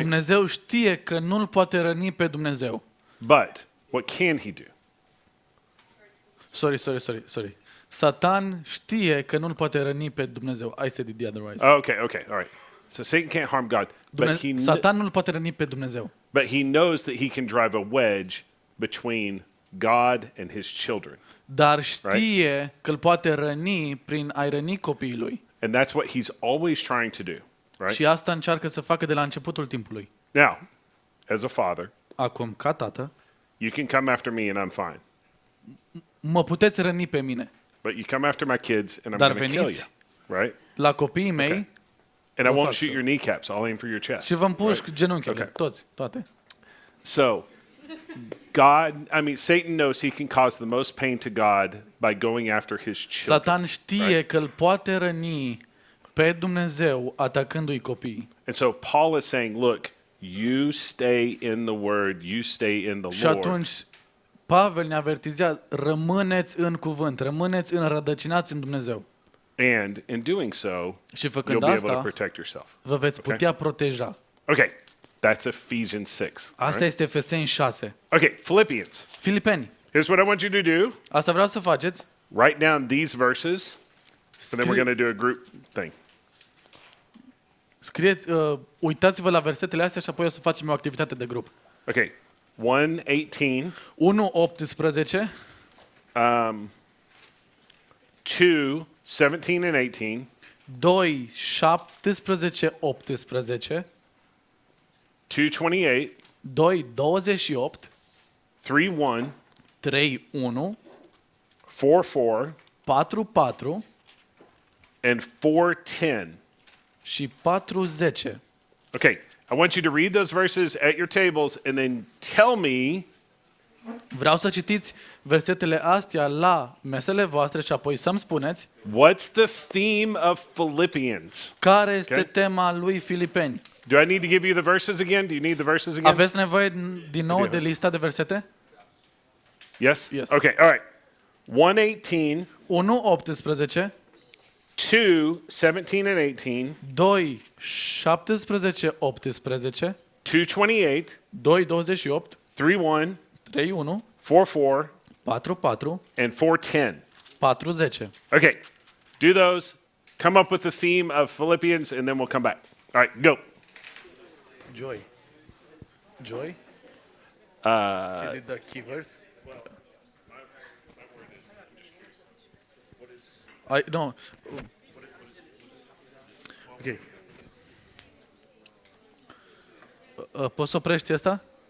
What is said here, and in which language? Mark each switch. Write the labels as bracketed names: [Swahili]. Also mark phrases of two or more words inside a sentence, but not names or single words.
[Romanian] Dumnezeu știe că nu-l poate răni pe Dumnezeu. [English] But what can he do? Sorry. [Romanian] Satan știe că nu-l poate răni pe Dumnezeu. [English] I said it the other way. Okay, all right. So Satan can't harm God, [Romanian] Satan nu-l poate răni pe Dumnezeu. [English] but he knows that he can drive a wedge between God and his children. [Romanian] Dar știe că îl poate răni prin a-i răni copiii lui. [English] And that's what he's always trying to do, right? [Romanian] Și asta încearcă să facă de la începutul timpului. [English] Now, as a father, [Romanian] Acum, ca tată, [English] you can come after me and I'm fine. [Romanian] mă puteți răni pe mine. [English] But you come after my kids and I'm [Romanian] Dar [English] going to kill you, [Romanian] veniți [English] right? [Romanian] la copiii mei [English] Okay. And I [Romanian] Vă [English] won't [Romanian] fac [English] shoot [Romanian] să- [English] your kneecaps. I'll aim for your chest. [Romanian] și vă împușc genunchiile, [English] Okay. [Romanian] toate. [English] So, Satan knows he can cause the most pain to God by going after his children. [Romanian] Satan știe că îl poate răni pe Dumnezeu atacându-i copiii. [English] And so Paul is saying, look, you stay in the word, you stay in the [Romanian] Și [English] Lord. [Romanian] atunci Pavel ne avertizează, rămâneți în cuvânt, rămâneți înrădăcinați în Dumnezeu. [English] And in doing so, [Romanian] Și [English] you'll [Romanian] făcând [English] be able to [Romanian] asta, [English] protect yourself. [Romanian] vă veți putea proteja. [English] Okay, that's Ephesians 6. [Romanian] Asta este Efeseni 6. [English] Okay, Philippians. [Romanian] Filipeni, [English] Here's what I want you to do. [Romanian] asta vreau să faceți. [English] Write down these verses, and then we're going to do a group thing. [Romanian] Scrieți, uitați-vă la versetele astea și apoi o să facem o activitate de grup. [English] Okay, 1:18, [Romanian] 1:18, [English] 2:17 and 18, [Romanian] 2:17, 18, [English] 2:28, [Romanian] 2:28, [English] 3:1, [Romanian] 3:1, [English] 4:4, [Romanian] 4:4 [English] and 4:10. [Romanian] și 4:10. [English] Okay, I want you to read those verses at your tables and then tell me [Romanian] Vreau să citiți versetele astea la mesele voastre și apoi să-mi spuneți [English] what's the theme of Philippians. [Romanian] care este [English] Okay. [Romanian] tema lui Filipeni. [English] Do I need to give you the verses again? Do you need the verses again? [Romanian] Aveți nevoie din nou Bine. de lista de versete? [English] Yes? Yes. Okay, all right. 1:18, [Romanian] 1:18, [English] 2, 17 and 18, [Romanian] 2, 17, 18, [English] 2:28, [Romanian] 2, 28, [English] 3:1, [Romanian] 3, 1, [English] 4:4, [Romanian] 4, 4, [English] and 4:10. [Romanian] 4, 10. [English] Okay, do those. Come up with the theme of Philippians, and then we'll come back. All right, go. Joy. Joy? Is it the key verse? No. [Romanian] Ok. Poți să oprești asta?